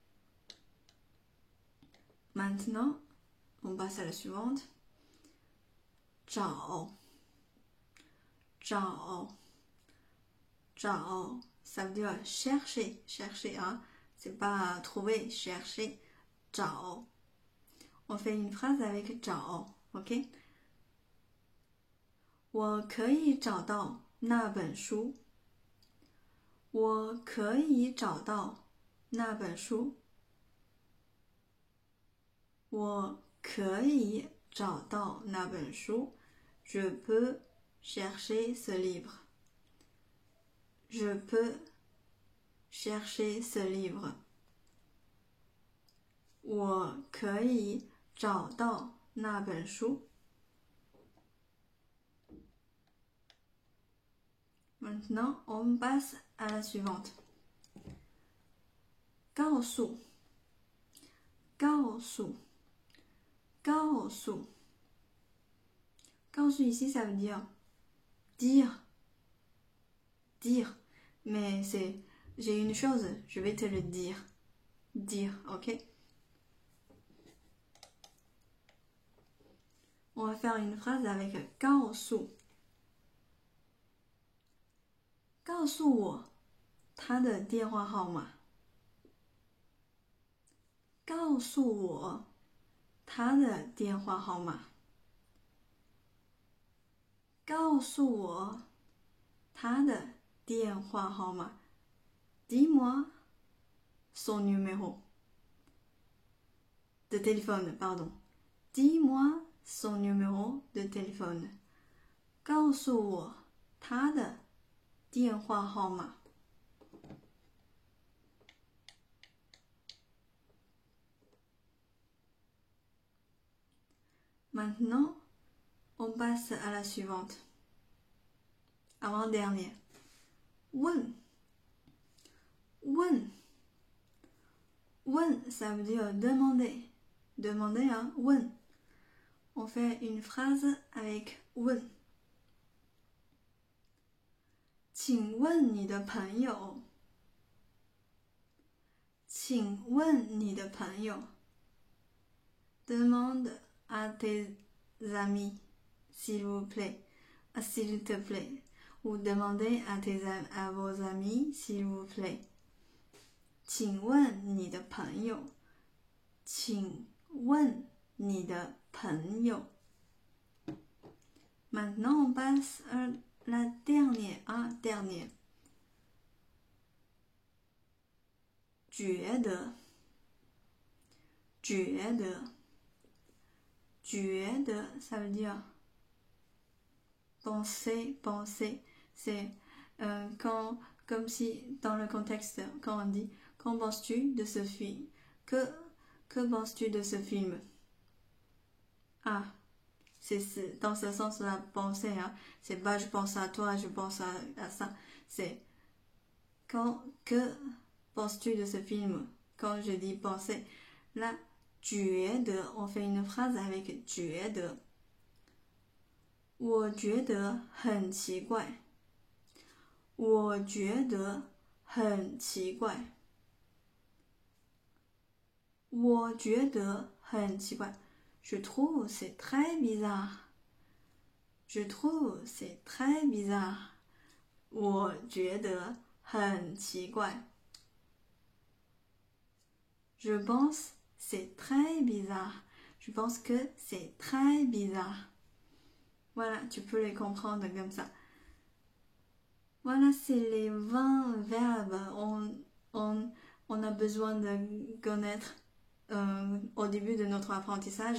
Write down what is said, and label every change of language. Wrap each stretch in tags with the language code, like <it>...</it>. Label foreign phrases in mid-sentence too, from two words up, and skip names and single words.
<fr>Maintenant, on passe à la suivante. 找 ça veut dire chercher, hein. C'est pas trouver, chercher. 找 On fait une phrase avec 找 ok? 我可以找到那本书。</fr> <zh>我可以找到那本书。我可以找到那本书。</zh> <fr>Je peux chercher ce livre. Je peux chercher ce livre.</fr> <zh>我可以找到那本书。</zh> <fr>Maintenant, on passe à la suivante.</fr> <zh>告诉告诉告诉告诉</zh> <fr>ici ça veut dire dire mais c'est j'ai une chose je vais te le dire ok. On va faire une phrase avec</fr> <zh>告诉告诉我他的电话号码。告诉我他的电话号码。告诉我他的电话号码。</zh> <fr>Dis-moi son numéro de téléphone, pardon. Dis-moi son numéro de téléphone.</fr> <zh>告诉我他的电话号码。</zh> <fr>Maintenant, on passe à la suivante. Avant-dernière.</fr> <zh>问 问 问</zh> <fr>ça veut dire demander. Demander, hein, 问. On fait une phrase avec 问。</fr> <zh>请问你的朋友？请问你的朋友 ？</zh> <fr>Demande à tes amis, s'il vous plaît, s'il te plaît, ou demandez à vos amis, s'il vous plaît.</fr> <zh>请问你的朋友？请问你的朋友 ？</zh> <fr>Maintenant on passe à la dernière, dernière.</fr> <zh>觉得，觉得，觉得</zh> <fr>ça veut dire penser, penser. C'est quand, comme si dans le contexte, quand on dit qu'en penses-tu de ce film? Que penses-tu de ce film? Ah, c'est dans ce sens-là, penser, hein. C'est pas je pense à toi, je pense à ça. C'est quand, que penses-tu de ce film? Quand je dis penser, là,</fr> <zh>觉得,</zh> <fr>on fait une phrase avec 觉得。</fr> <zh>我觉得很奇怪。我觉得很奇怪。我觉得很奇怪。</zh> <fr>Je trouve c'est très bizarre. Je trouve c'est très bizarre.</fr> <zh>我觉得很奇怪。</zh> <fr>Je pense c'est très bizarre. Je pense que c'est très bizarre. Voilà, tu peux les comprendre comme ça. Voilà, c'est les 20 verbes. On a besoin de connaître au début de notre apprentissage.</fr>